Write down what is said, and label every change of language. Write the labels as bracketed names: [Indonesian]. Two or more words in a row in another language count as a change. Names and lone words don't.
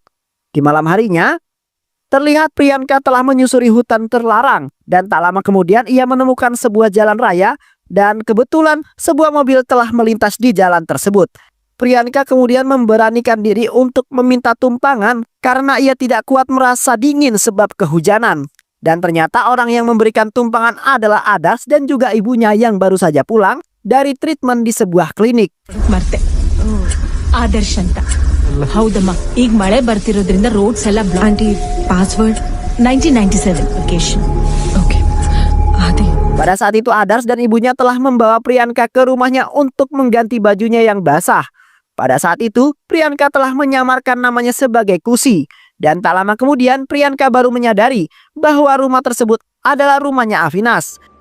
[Indonesian] Di malam harinya, terlihat Priyanka telah menyusuri hutan terlarang dan tak lama kemudian ia menemukan sebuah jalan raya dan kebetulan sebuah mobil telah melintas di jalan tersebut. Priyanka kemudian memberanikan diri untuk meminta tumpangan karena ia tidak kuat merasa dingin sebab kehujanan. Dan ternyata orang yang memberikan tumpangan adalah Adas dan juga ibunya yang baru saja pulang dari treatment di sebuah klinik. [Kannada] ಮರ್ತೆ ಆದರ್ಶ್ ಅಂತ ಹೌದಮ್ಮ ಈಗ ಮಳೆ ಬರ್ತಿರೋದ್ರಿಂದ ರೋಡ್ಸ್ ಎಲ್ಲ [English] Auntie, password. 1997 ವೆಕೇಶನ್ Okay. Adi. [Indonesian] Pada saat itu Adars dan ibunya telah membawa Priyanka ke rumahnya untuk mengganti bajunya yang basah. Pada saat itu Priyanka telah menyamarkan namanya sebagai Kusi. Dan tak lama kemudian Priyanka baru menyadari bahwa rumah tersebut adalah rumahnya Avinas.